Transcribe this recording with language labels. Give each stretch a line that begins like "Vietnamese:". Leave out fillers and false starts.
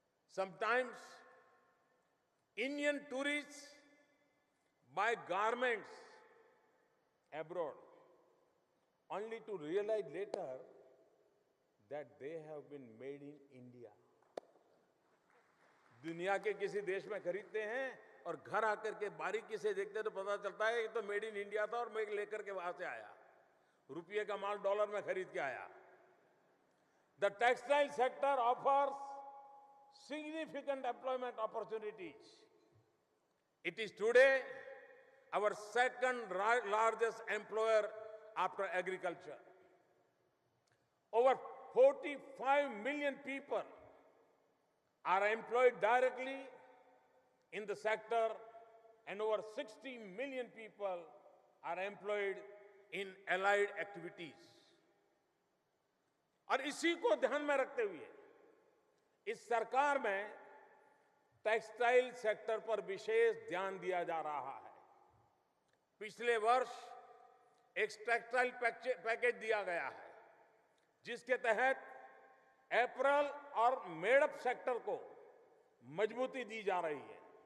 English: Sometimes, Indian tourists buy garments abroad, only to realize later that they have been made in India.
Hindi: दुनिया के किसी देश में खरीदते हैं और घर आकर के बारीकी से देखते हैं तो पता चलता है ये तो
English: made in India
Hindi: था और मैं लेकर के वहां से आया, रुपये का माल डॉलर में खरीद के आया.
English: The textile sector offers significant employment opportunities. It is today our second largest employer after agriculture. Over 45 million people are employed directly in the sector and over 60 million people are employed in allied activities.
Hindi: और इसी को ध्यान में रखते हुए इस सरकार में टेक्सटाइल सेक्टर पर विशेष ध्यान दिया जा रहा है. पिछले वर्ष एक टेक्सटाइल पैकेज दिया गया है जिसके तहत अप्रैल और मेडअप सेक्टर को मजबूती दी जा रही है.